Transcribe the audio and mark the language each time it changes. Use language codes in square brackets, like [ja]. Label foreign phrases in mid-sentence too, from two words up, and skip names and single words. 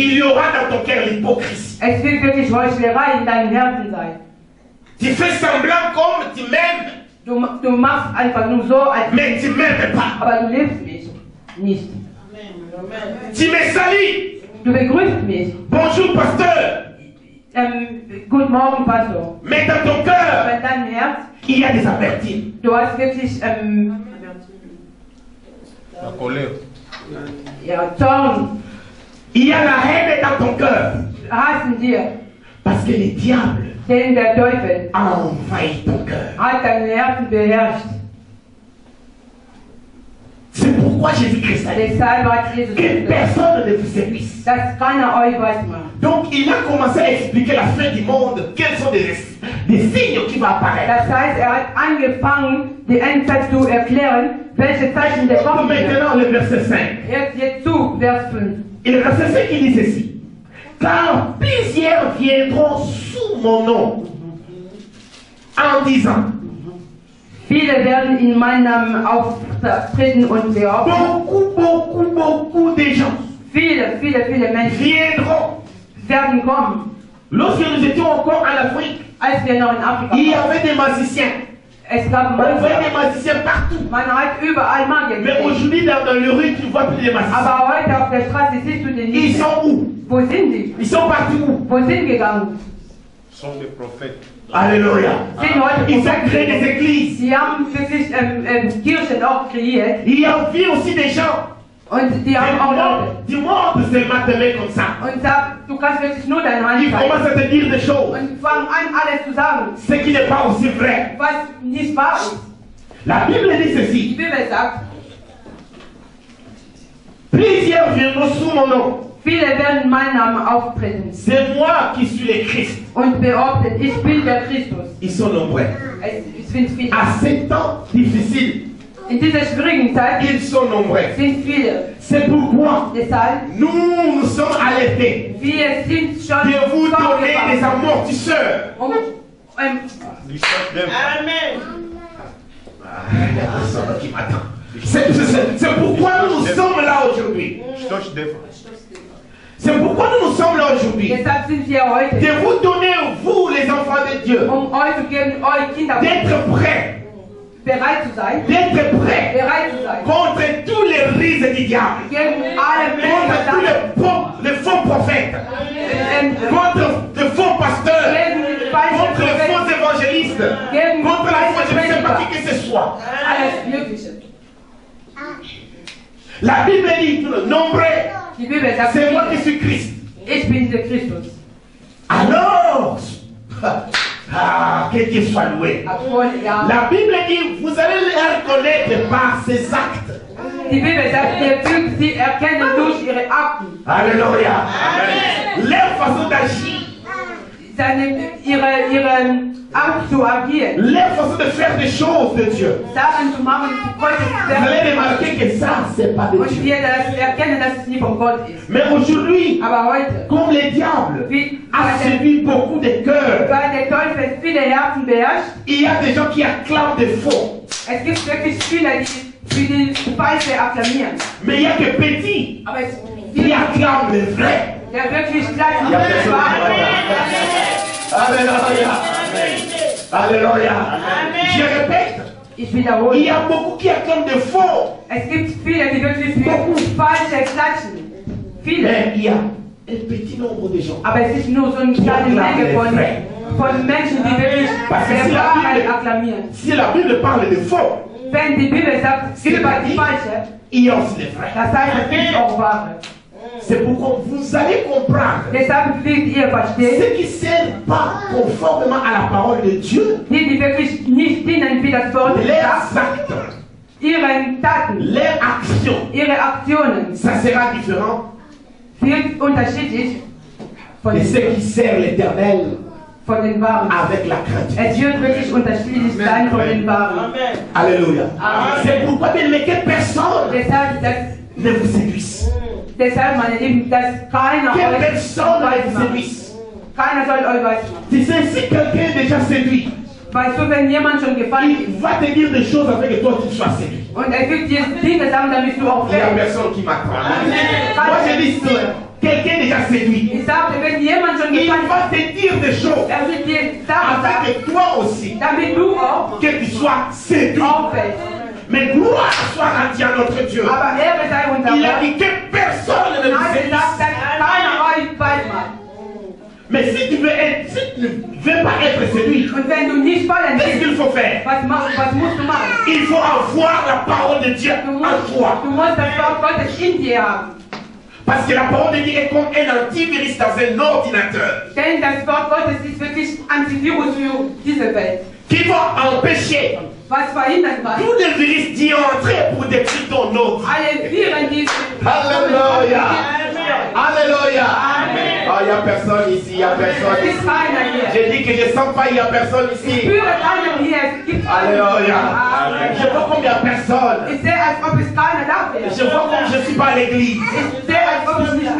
[fr] il y aura dans ton cœur l'hypocrisie. [de] es wird wirklich Heuchlerei in deinem Herzen sein. [fr] Tu fais semblant comme tu m'aimes, [de] Du machst einfach nur so, als [fr] mais tu m'aimes pas. [de] aber du liebst mich nicht. [fr] Tu me salis. [de] Du begrüßt mich. [fr] Bonjour pasteur. [de] Guten Morgen, Pastor. [fr] Mais dans ton cœur, [de] Aber in deinem Herz, [fr] il y a des amertumes. [de] du hast wirklich [fr] La colère. [de] ja, Zorn, [fr] Il y a la haine dans ton cœur. [de] Hass in dir. [fr] Parce que le diable [de] Denn der Teufel [fr] a envahi ton cœur. [de] hat dein Herzen beherrscht. [fr] C'est pourquoi Jésus-Christ a dit [de] Deshalb hat Jesus [fr] que [de] gesagt, [fr] personne ne vous séduise. [de] dass keiner euch weismacht. [fr] Donc il a commencé à expliquer la fin du monde. Quels sont des signes qui vont apparaître. [de] Das heißt, er hat angefangen, die Endzeit zu erklären, welche Zeichen der kommen werden. [fr] Maintenant le verset 5. [de] Jetzt zu Vers 5. [fr] C'est ce qu'il dit ceci. Car plusieurs viendront sous mon nom en disant. [de] Viele werden in meinem Namen auftreten und behaupten. [fr] Beaucoup de gens [de] Viele Menschen [fr] viendront. [de] werden kommen. [fr] Lorsque nous étions encore en Afrique, [de] Als wir noch in Afrika [fr] il y [de] waren, [fr] avait des magiciens. [de] es gab [fr] On voyait [de] Magier. [fr] des magiciens partout. [de] Man hat überall Magier [fr] Mais [de] gesehen. [fr] aujourd'hui, dans le rue, tu ne vois plus les magiciens. [de] Aber heute auf der Straße siehst du den [fr] Ils [de] nicht. [fr] sont où? [de] Wo sind die? [fr] Ils sont partis où? [de] Wo sind gegangen? [fr] Sont des prophètes. Alléluia. [de] Sind heute [fr] Ils ont créé des églises. [de] Sie haben wirklich Kirchen auch kreiert. [fr] Il y a aussi des gens [de] Und die haben auch Leute. [fr] du monde seulement te met comme ça. [de] Und sag, du kannst wirklich nur deine Hand [fr] Ils [de] zeigen. [fr] commencent à te dire des choses. [de] Und fangen an, alles zu sagen, [fr] Ce qui n'est pas aussi vrai. [de] was nicht wahr ist. [fr] La Bible dit [de] Die [fr] ceci. [de] Bibel sagt, [fr] Plusieurs viendront sous mon nom. [de] viele werden meinen Namen auftreten [fr] C'est moi qui suis le Christ. [de] und behaupten, ich bin der Christus. [fr] Ils sont nombreux. [de] Es sind viele. [fr] À ces temps difficiles, [de] In dieser schwierigen Zeit [fr] ils sont nombreux. [de] sind viele. [fr] C'est pourquoi [de] Deshalb, [fr] nous sommes alertés [de] wir sind schon [fr] de vous donner des [de] vorgewarnt, [fr] amortisseurs. [de] Du stoppes dem. [fr] Il y a personne qui m'attend. C'est pourquoi nous sommes là aujourd'hui. [de] Stopp dem. [fr] C'est pourquoi nous sommes là aujourd'hui. [de] Deshalb sind wir heute, [fr] De vous donner, vous les enfants de Dieu, [de] euch zu geben, euch Kinder [fr] d'être prêts. [de] bereit zu sein, [fr] D'être prêts [de] bereit zu sein, [fr] contre tous les rises du diable. [de] gegen alle [fr] Contre tous [de] Menschen, [fr] les faux prophètes. Contre les faux pasteurs. [de] gegen falsche [fr] Contre les faux [de] Propheten, [fr] évangélistes. [de] gegen [fr] Contre les faux, je ne sais pas [de] Prediger, [fr] qui que ce soit. [de] alles Mögliche. [fr] La Bible dit nombreux, [de] Die Bibel sagt, [fr] c'est moi qui suis Christ. [de] ich bin der Christus. [fr] Alors, que Dieu soit loué. [de] Ja. [fr] La Bible dit, vous allez les reconnaître par ses actes. [de] Die Bibel sagt, ihr fügt sie erkennen durch ihre Akten, [fr] Alléluia. Leur façon d'agir, [de] ihre Art zu agieren, [fr] leur façon de faire des choses de Dieu. [de] Sachen zu machen, [fr] Vous allez remarquer que ça, c'est pas de [de] und [fr] Dieu. [de] wir das erkennen, dass es nicht von Gott ist. [fr] Mais aujourd'hui, [de] Aber heute, [fr] comme le diable [de] wie [fr] a séduit beaucoup de cœurs, [de] weil der Teufel viele Herzen beherrscht, [fr] il y a des gens qui acclament des faux. [de] es gibt wirklich viele, die für die Falsche akklamieren. [fr] Mais il y a que petits [de] Aber es [fr] qui acclament les vrais. [de] der wirklich gleich [fr] Il y a personne qui m'entend. Alléluia. Alléluia. Je répète, [de] Ich [fr] il [de] wiederhole. [fr] y a beaucoup qui acclament des faux. [de] Es gibt viele, die wirklich für Falsche klatschen. Viele. [fr] Mais il y a un petit nombre de gens. [de] Aber es ist nur so eine kleine Menge von Menschen, die wirklich der Wahrheit akklamieren. [fr] Si la Bible parle de faux, [de] Wenn die Bibel sagt, über die Falsche, [fr] il y a aussi les vrais. [de] das heißt, es gibt auch Wahre. [fr] C'est pourquoi vous allez comprendre [de] Deshalb wird ihr verstehen, [fr] ceux qui ne servent pas conformément à la parole de Dieu, [de] die wirklich nicht dienen wie das Wort [fr] leurs [de] sagt, [fr] actes, [de] ihren Taten, [fr] leurs actions, [de] ihre Aktionen [fr] ça sera différent [de] wird unterschiedlich von [fr] de ceux qui servent l'Éternel [de] den Wahren. [fr] avec la crainte. [de] Es wird wirklich unterschiedlich sein von den Wahren. [fr] Alléluia. [de] Amen. [fr] C'est pourquoi bien aimé, que personne ne vous séduise. [de] Deshalb, meine Lieben, dass keiner [fr] Que [de] euch [fr] personne ne [de] weiß [fr] vous [de] macht. [fr] séduise. [de] Keiner soll euch weiß machen. [fr] Tu sais, si quelqu'un est déjà séduit, [de] Weißt du, wenn jemand schon gefallen [fr] il [de] ist [fr] va te dire des choses afin que toi tu sois séduit. [de] und er wird dir Dinge sagen, damit du auch [fr] Il n'y a [de] fällst. [fr] personne qui m'attend. Moi je dis, si quelqu'un est déjà séduit, [de] Ich sagte, wenn jemand schon [fr] il [de] gefallen [fr] va te dire des choses [de] ist, er wird dir Sachen [fr] afin [de] sagen, [fr] que toi aussi, [de] damit du auch [fr] que tu sois séduit. [de] auffällst. [fr] Mais gloire soit rendue à notre Dieu. [de] Aber Ehre sei unser [fr] Il a [de] Gott. [fr] dit que personne ne [de] Er [fr] vous [de] hat [fr] séduise. [de] gesagt, dass keiner euch weiß macht. [fr] Mais si tu ne veux pas être séduit, [de] Und wenn du nicht fallen [fr] qu'est-ce [de] willst, [fr] qu'il faut faire? [de] was musst du machen? [fr] Il faut avoir la parole de Dieu [de] Du [fr] en toi. [de] musst das Wort Gottes in dir haben. [fr] Parce que la parole de Dieu est comme un antivirus dans un ordinateur [de] Denn das Wort Gottes ist wirklich Antivirus für diese Welt. [fr] qui va empêcher [de] Was verhindern kann. [fr] tous les virus d'y entrer pour détruire ton ordre. [de] Alle Viren, die [fr] Alléluia. Alléluia. il n'y a personne ici, il n'y a personne [de] Es [fr] ici. [de] ist keiner hier. [fr] J'ai dit que je ne sens pas, il n'y a personne [de] Ich [fr] ici. [de] spüre keinen hier. Es gibt keinen. [fr] Alléluia. [de] Amen. [fr] Je vois comme il n'y a personne. [de] Ich sehe, als ob es keiner da wäre. [fr] Je vois comme je ne suis pas à l'église. [de] Ich sehe, als ob ich nicht